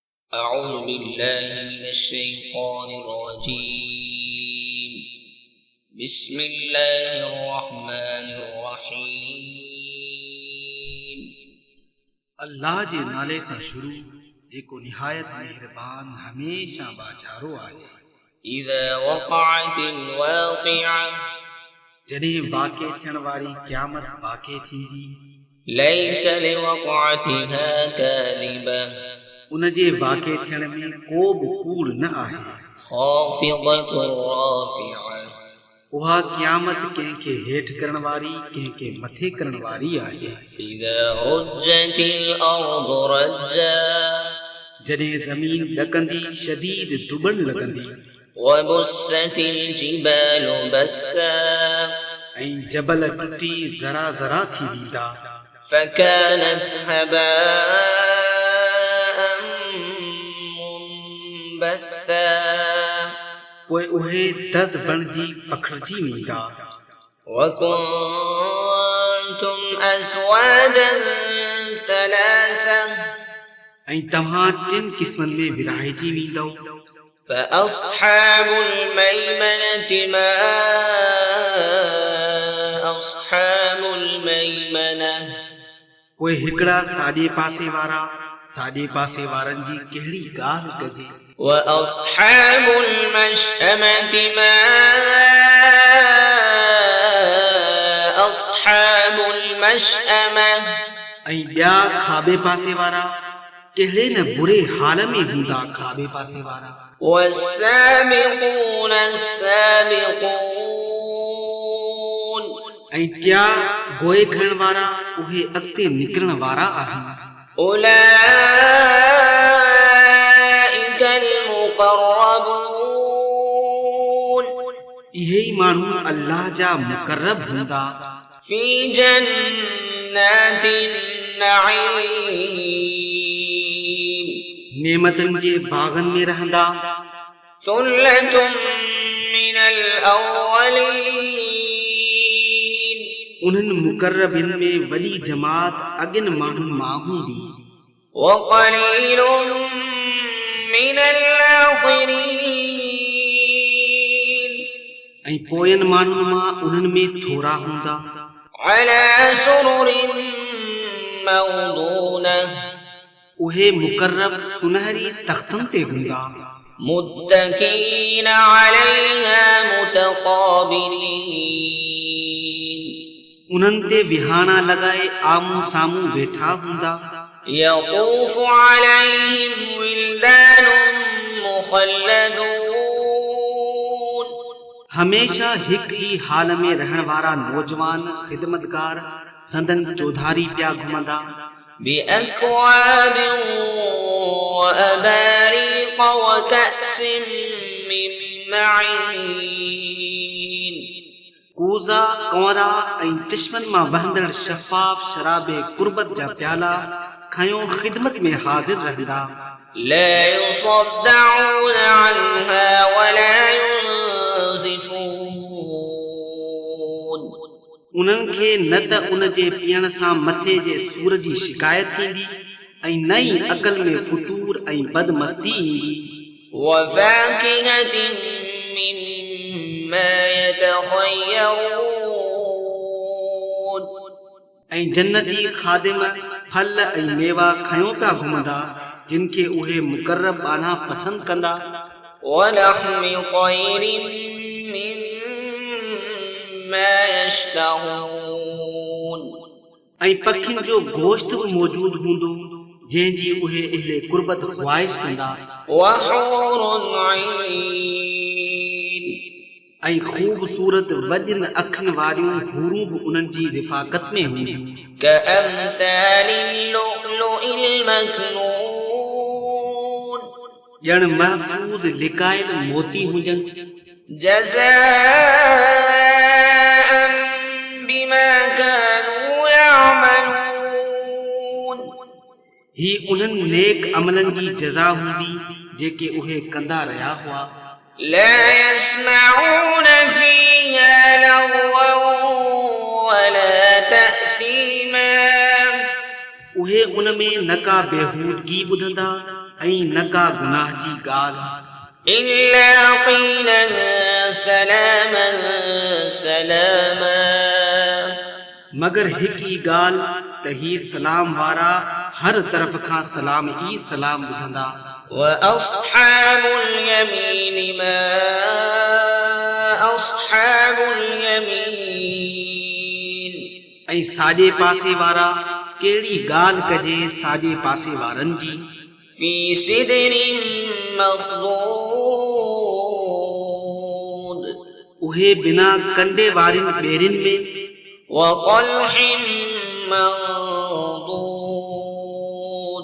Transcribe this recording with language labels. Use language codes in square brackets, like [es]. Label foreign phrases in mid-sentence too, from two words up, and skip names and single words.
[ar] أعوذ بالله من الشيطان الرجيم بسم الله الرحمن الرحيم [sd] अल्लाह जे नाले सां शुरू जेको निहायत मेहरबान हमेशा बाचारो आहे। [ar] إذا وقعت الواقعة [sd] जॾहिं वाक़े थियण वारी क़यामत वाक़े थींदी, [ar] ليس لوقعتها كاذبة [sd] उन जे वाक़े थियण में को बि कूड़ न आहे। [ar] خافضة رافعة [sd] उहा क़यामत कंहिंखे हेठि करण वारी कंहिंखे मथे करण वारी आहे। [ar] إذا رجت الأرض رجا [sd] जॾहिं ज़मीन ॾकंदी शदीद दुबण लॻंदी [ar] وبست الجبال بسا [sd] ऐं जबल टुटी ज़रा ज़रा थी वेंदा [ar] فكانت هباء منبثا [sd] पोइ उहे दज़ बणिजी पखिड़िजी वेंदा। [ar] وكنتم أزواجا ثلاثة [sd] ऐं तव्हां टिनि क़िस्मनि में विरहाइजी वेंदव। [ar] فأصحاب الميمنة ما أصحاب الميمنة [sd] पोइ हिकिड़ा साॼे पासे वारनि जी कहिड़ी ॻाल्हि कजे। [ar] وأصحاب المشأمة ما أصحاب المشأمة [sd] ऐं ॿिया खाॿे पासे वारा कहिड़े न बुरे हाल में हूंदा खाॿे पासे वारा। [ar] والسابقون السابقون [sd] ऐं टिया गोए खणण वारा उहे अॻिते निकिरण वारा आहिनि। [ar] أولئك المقربون [sd] इहे ई माण्हू अल्लाह जा मुक़र्रब हूंदा। [ar] في جنات النعيم [sd] नेमतनि जे बाग़नि में रहंदा। [ar] ثلة من الأولين [sd] उन्हनि मुक़र्रबिन में वॾी जमात अॻिन माण्हुनि मां हूंदी। [ar] وقليل من الآخرين [sd] ऐं पोयनि माण्हुनि मां उन्हनि में थोरा हूंदा। [ar] على سرر موضونة [sd] उहे मुक़र्रब सुनहरी तख़्तनि ते हूंदा। [ar] متكئين عليها متقابلين [sd] उन्हनि ते विहाणा लॻाए आम्हूं साम्हूं वेठा हूंदा। [ar] يطوف عليهم ولدان مخلدون [sd] हमेशा हिकु ई हाल में रहण वारा नौजवान ख़िदमतगार संदन चौधारी पिया घुमंदा। [ar] بأكواب وأباريق وكأس من معين [sd] कूज़ा कंवरा ऐं चश्मनि मां वहंदड़ शफ़ाफ शराबे कुर्बत जा प्याला खयो ख़िदमत में हाज़िर रहंदा। [ar] لا يصدعون عنها ولا ينزفون [sd] उन्हनि खे न त उन जे पीअण सां मथे जे सूर जी शिकायत थींदी ऐं न ई अक़ल में फुतूर ऐं बदमस्ती ईंदी। [ar] وفاكهة مما يتخيرون [sd] ऐं जन्नती खादिम फल ऐं मेवा खयो पिया घुमंदा जिन खे उहे मुक़र्रब आना पसंदि कंदा। [ar] ولحم طير مما يشتهون [sd] ऐं पखियुनि जो गोश्त बि मौजूदु हूंदो जंहिंजी उहे इहे कुर्बत ख़्वाहिश कंदा। [ar] وحور عين [sd] ऐं ख़ूबसूरत वॾियुनि अखियुनि वारियूं हूरूं बि उन्हनि जी रिफ़ाक़त में हूंदियूं। [ar] كأمثال اللؤلؤ المكنون [sd] ॼण महफ़ूज़ लिकायल मोती हुजनि। [ar] جزاء بما كانوا يعملون [sd] ही उन्हनि नेक अमलनि जी जज़ा हूंदी जेके उहे कंदा रहिया हुआ। [ar] لا يسمعون فيها لغوا ولا تأثيما [sd] उहे उन में न का बेहूदगी ॿुधंदा ऐं न का गुनाह जी ॻाल्हि [ar] إلا قيلا سلاما سلاما [sd] मगर हिकु ई ॻाल्हि त ही सलाम वारा हर तरफ़ खां सलाम ई सलाम ॿुधंदा [ar] وأصحاب اليمين ما أصحاب اليمين [sd] ऐं साॼे पासे वारा कहिड़ी ॻाल्हि कजे साॼे पासे वारनि जी [ar] في سدر مخضود [sd] उहे बिना कंडे वारियुनि ॿेरियुनि में [ar] وطلح منضود